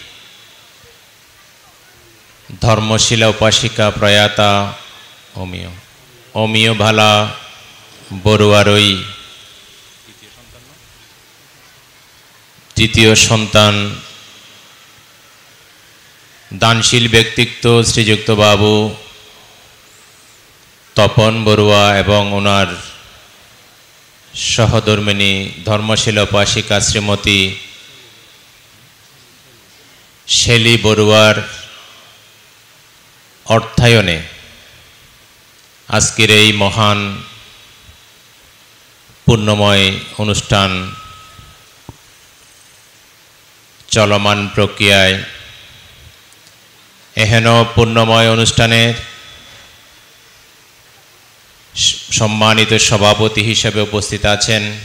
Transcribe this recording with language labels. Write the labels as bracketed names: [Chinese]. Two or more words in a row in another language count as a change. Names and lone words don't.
[Bangla] ধর্মশীলা উপাসিকা প্রয়াতা অমিয় ভালা বড়ুয়ার ওই তৃতীয় সন্তান দানশীল ব্যক্তিত্ব শ্রীযুক্ত বাবু তপন বড়ুয়া এবং ওনার সহধর্মিণী ধর্মশীলা উপাসিকা শ্রীমতী শেলী বড়ুয়ার অর্থায়নে আজকের এই মহান পুণ্যময় অনুষ্ঠান চলমান প্রক্রিয়ায় এহেন পুণ্যময় অনুষ্ঠানের সম্মানিত সভাপতি হিসেবে উপস্থিত আছেন